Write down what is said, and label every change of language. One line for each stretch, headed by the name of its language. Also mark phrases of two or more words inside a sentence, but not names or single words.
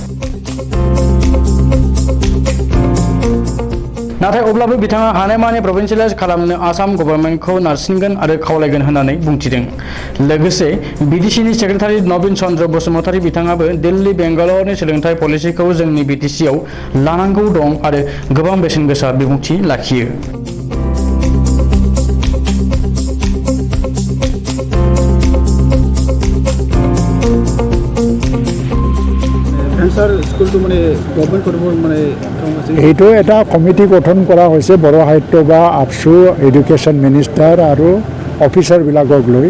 Bodo: नाथाय अब्लाबो बिथाङा हानायमानि प्रभिन्सियेलाइज खालामनो आसाम गभर्नमेन्टखौ नारसिनगोन आरो खावलायगोन होननानै बुंथिदों। लोगोसे बिटिसिनि सेक्रेटारि नवीन चन्द्र बसुमतारी बिथाङाबो दिल्ली बेंगालरनि सोलोंथाइ पलिसिखौ जोंनि बिटिसिआव लानांगौ दं आरो गोबां बेसेन गोसा बिबुंथि लाखियो।
Assamese: এইটো এটা কমিটি গঠন কৰা হৈছে বড়ো সাহিত্য বা আপছু
English: education minister
Assamese: আৰু অফিচাৰবিলাকক লৈ।